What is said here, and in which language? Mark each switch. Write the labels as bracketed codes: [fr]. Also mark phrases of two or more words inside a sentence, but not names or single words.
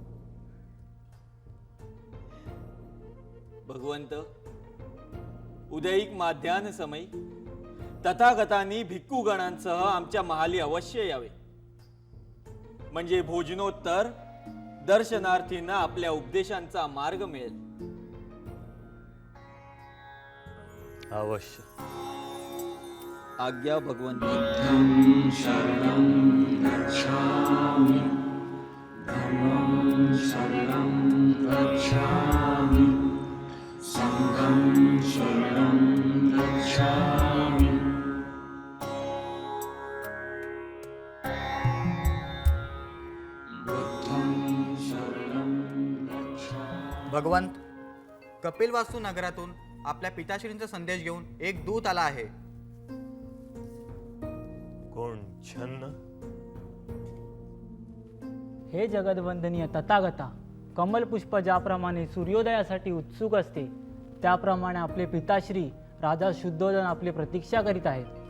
[mr] भगवंत, उदयिक माध्यान समयी तथागतांनी भिक्खुगणांसह आमच्या महाली अवश्य यावे, म्हणजे भोजनोत्तर दर्शनार्थींना आपल्या उपदेशांचा मार्ग मिळेल. अवश्य. आज्ञा भगवंत. [pi] बुद्धं शरणं गच्छामि, धम्मं शरणं गच्छामि, संघं शरणं गच्छामि. बुद्धं शरणं गच्छामि. [mr] भगवंत, कपिलवास्तू नगरातून आपल्या पिताश्रींचा संदेश घेऊन एक दूत आला आहे. कोण? छन्न? हे जगदवंदनीय तथागता, कमलपुष्प ज्याप्रमाणे सूर्योदयासाठी उत्सुक असते त्याप्रमाणे आपले पिताश्री राजा शुद्धोदन आपली प्रतीक्षा करीत आहेत.